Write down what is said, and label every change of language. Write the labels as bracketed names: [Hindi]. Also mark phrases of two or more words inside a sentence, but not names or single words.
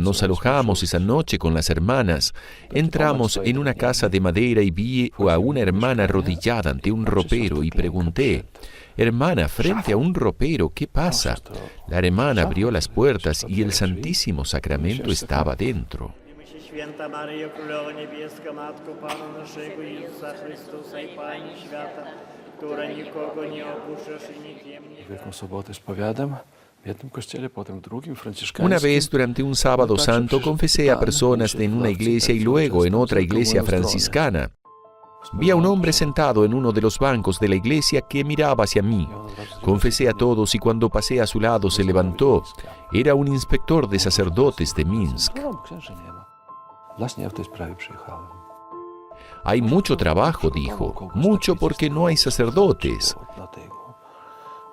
[Spanish] Nos alojamos esa noche con las hermanas. Entramos en una casa de madera y vi a una hermana arrodillada ante un ropero y pregunté, hermana, frente a un ropero, ¿qué pasa? La hermana abrió las puertas y el Santísimo Sacramento estaba dentro. [Polish] Święta Maryjo, Królowo Niebieska, Matko Pana naszego Jezusa Chrystusa i Pani Świata, która nikogo nie opuszczasz i nikim nie... [Spanish] Una vez durante un sábado santo confesé a personas en una iglesia y luego en otra iglesia franciscana. Vi a un hombre sentado en uno de los bancos de la iglesia que miraba hacia mí. Confesé a todos y cuando pasé a su lado se levantó. Era un inspector de sacerdotes de Minsk. Hay mucho trabajo, dijo, mucho porque no hay sacerdotes.